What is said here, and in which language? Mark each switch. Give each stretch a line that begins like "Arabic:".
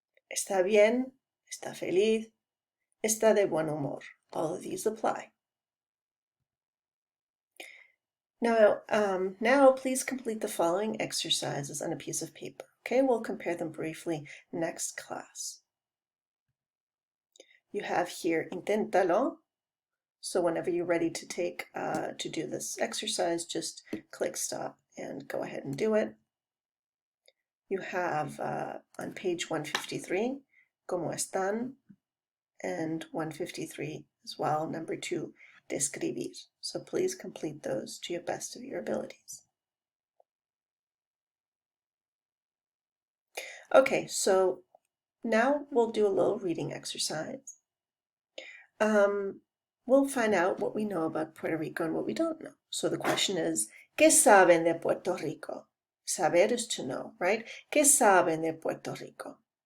Spanish: Está bien, está feliz, está de buen humor.
English: All of these apply. Now please complete the following exercises on a piece of paper. Okay, we'll compare them briefly next class. You have here inténtalo. So whenever you're ready to to do this exercise, just click stop and go ahead and do it. You have on page 153,
Spanish: ¿Cómo están?
English: And 153 as well, number 2, describir. So please complete those to your best of your abilities. Okay, so now we'll do a little reading exercise. We'll find out what we know about Puerto Rico and what we don't know. So the question is,
Spanish: ¿qué saben de Puerto Rico?
English: Saber is to know, right?
Spanish: ¿Qué saben de Puerto Rico?